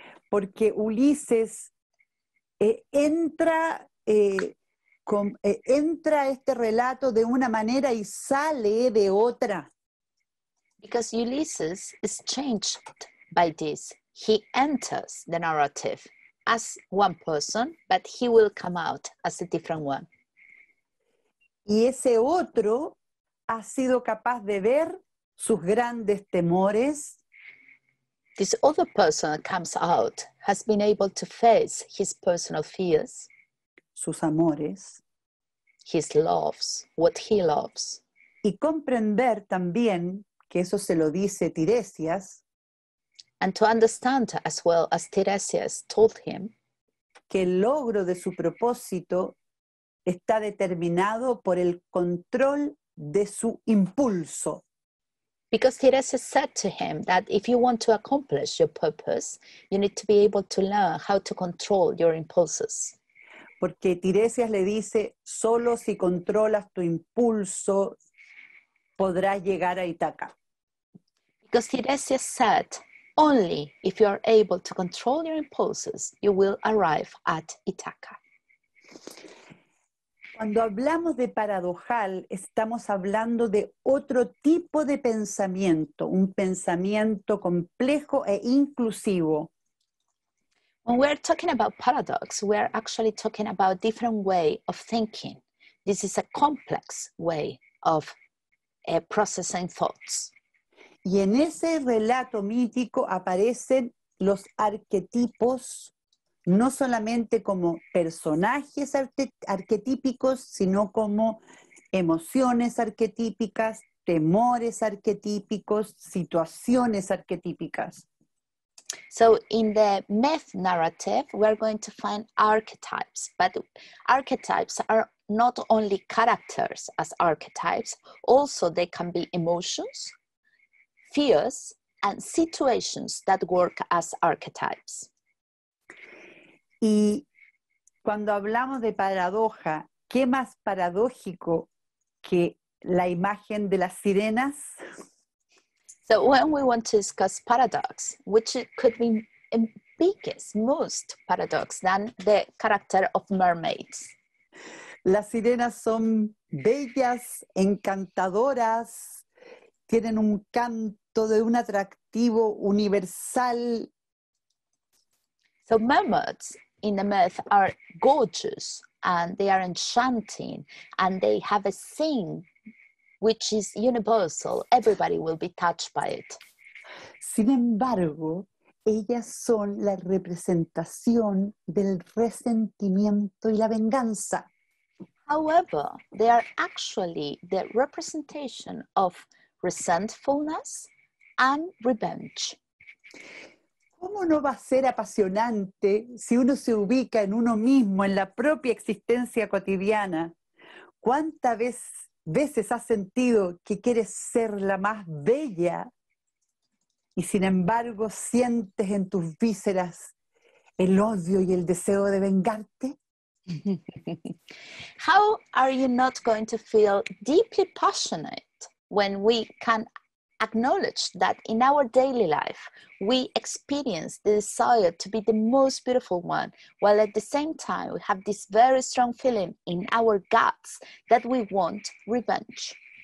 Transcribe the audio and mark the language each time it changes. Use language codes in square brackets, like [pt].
[es] Porque Ulises entra a este relato de una manera y sale de otra. [en] Because Ulysses is changed by this. He enters the narrative as one person, but he will come out as a different one. [es] Y ese otro ha sido capaz de ver sus grandes temores. [en] This other person that comes out has been able to face his personal fears, [es] sus amores, [en] his loves, what he loves. [es] Y comprender también, que eso se lo dice Tiresias, [en] and to understand as well as Tiresias told him, [es] que el logro de su propósito está determinado por el control de su impulso. [en] Because Tiresias said to him that if you want to accomplish your purpose, you need to be able to learn how to control your impulses. [es] Porque Tiresias le dice, solo si controlas tu impulso podrás llegar a Ítaca. [en] Because Tiresias said, only if you are able to control your impulses, you will arrive at Ítaca. [es] Cuando hablamos de paradojal, estamos hablando de otro tipo de pensamiento, un pensamiento complejo e inclusivo. [en] When we're talking about paradox, we're actually talking about a different way of thinking. This is a complex way of processing thoughts. [es] Y en ese relato mítico aparecen los arquetipos, no solamente como personajes arquetípicos, sino como emociones arquetípicas, temores arquetípicos, situaciones arquetípicas. [en] So in the myth narrative, we're going to find archetypes, but archetypes are not only characters as archetypes, also they can be emotions, fears, and situations that work as archetypes. [es] Y cuando hablamos de paradoja, ¿qué más paradójico que la imagen de las sirenas? [en] So when we want to discuss paradox, which could be the biggest, most paradox than the character of mermaids. [es] Las sirenas son bellas, encantadoras, tienen un canto de un atractivo universal. [en] So mermaids in the myth are gorgeous and they are enchanting and they have a sing which is universal. Everybody will be touched by it. [es] Sin embargo, ellas son la representación del resentimiento y la venganza. [en] However, they are actually the representation of resentfulness and revenge. [es] ¿Cómo no va a ser apasionante si uno se ubica en uno mismo, en la propia existencia cotidiana? ¿Cuántas veces has sentido que quieres ser la más bella y sin embargo sientes en tus vísceras el odio y el deseo de vengarte? [en] How are you not going to feel deeply passionate when we can acknowledge that in our daily life we experience the desire to be the most beautiful one, while at the same time we have this very strong feeling in our guts that we want revenge?